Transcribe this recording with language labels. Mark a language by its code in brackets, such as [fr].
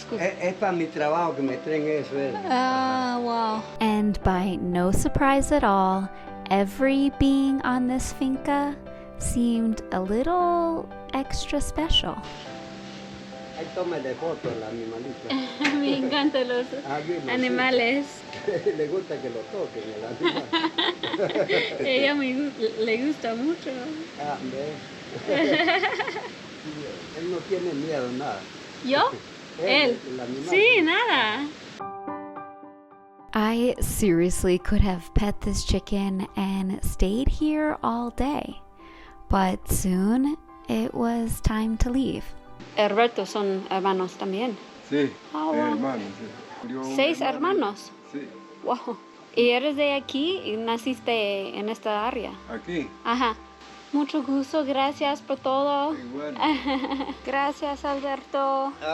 [es] Es para mi trabajo que me traen eso. Wow. [en] And by no surprise at all, every being on this finca seemed a little extra special. [es] Ahí tómale foto al animalito. Me encantan los animales. Le gusta que lo toquen el animal. Ella le gusta mucho. ¿Ves? Él no tiene miedo, nada. ¿Yo? Él. El animal. Sí, nada. [en] I seriously could have pet this chicken and stayed here all day. But soon it was time to leave. [es] Alberto son hermanos también. Sí, wow. hermanos. Sí. 6 hermanos. Sí. Wow. ¿Y eres de aquí y naciste en esta área? Aquí. Ajá. Mucho gusto, gracias por todo. Igual. Gracias, Alberto.